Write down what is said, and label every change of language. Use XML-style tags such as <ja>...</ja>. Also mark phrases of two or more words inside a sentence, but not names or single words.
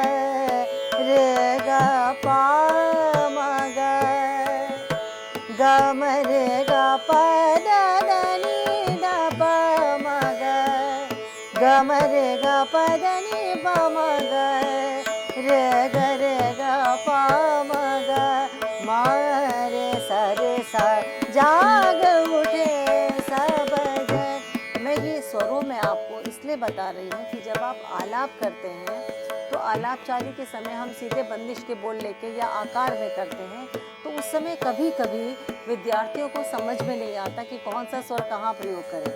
<hi>पा म ग, ग म रे ग प द ध नि ध प म ग, ग म रे ग प ध नि प म ग, रे ग प म ग, म रे सा। जाग उठे सब जन। मैं ये स्वरों में आपको इसलिए बता रही हूँ कि जब आप आलाप करते हैं तो आलाप चाली के समय हम सीधे बंदिश के बोल लेके या आकार में करते हैं, तो उस समय कभी कभी विद्यार्थियों को समझ में नहीं आता कि कौन सा स्वर कहाँ प्रयोग करें।</hi>